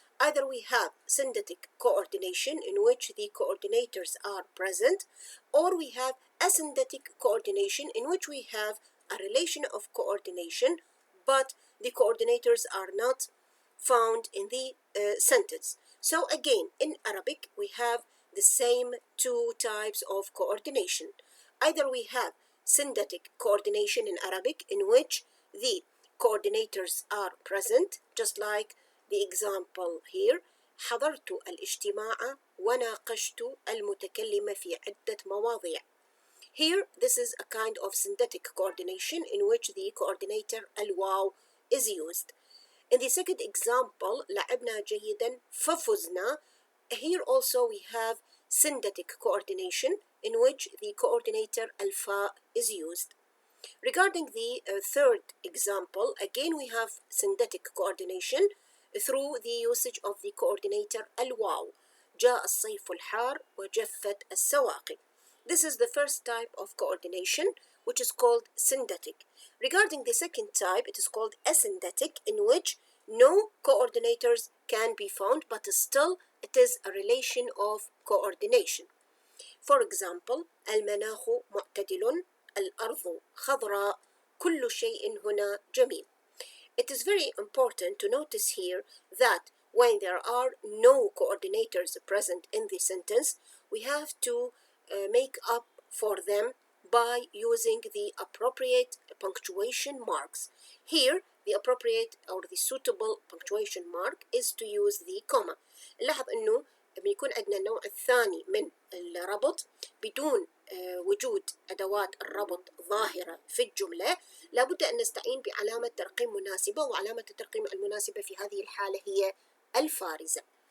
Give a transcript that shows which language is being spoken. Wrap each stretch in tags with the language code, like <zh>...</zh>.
<en>Either we have syntactic coordination, in which the coordinators are present, or we have asynthetic coordination, in which we have a relation of coordination, but the coordinators are not found in the sentence. So again, in Arabic, we have the same two types of coordination. Either we have syntactic coordination in Arabic, in which the coordinators are present, just like the example here.</en> <ar>حضرت الاجتماع وناقشت المتكلم في عدة مواضيع.</ar> <en>Here, this is a kind of syntactic coordination in which the coordinator الواو is used. In the second example,</en> <ar>لعبنا جيدا ففزنا.</ar> <en>Here also we have syntactic coordination in which the coordinator الفاء is used. Regarding the third example, again we have syntactic coordination through the usage of the coordinator الواو.</en> <ar>جاء الصيف الحار وجفت السواقي.</ar> <en>This is the first type of coordination, which is called syntactic. Regarding the second type, it is called asynthetic, in which no coordinators can be found, but still it is a relation of coordination. For example,</en> <ar>المناخ معتدل، الأرض خضراء، كل شيء هنا جميل.</ar> <en>It is very important to notice here that when there are no coordinators present in the sentence, we have to make up for them by using the appropriate punctuation marks. Here, the appropriate or the suitable punctuation mark is to use the comma.</en> <ar>نلاحظ أنه بيكون عندنا النوع الثاني من الربط بدون وجود أدوات الربط ظاهرة في الجملة، لابد أن نستعين بعلامة ترقيم مناسبة، وعلامة الترقيم المناسبة في هذه الحالة هي الفارزة.</ar>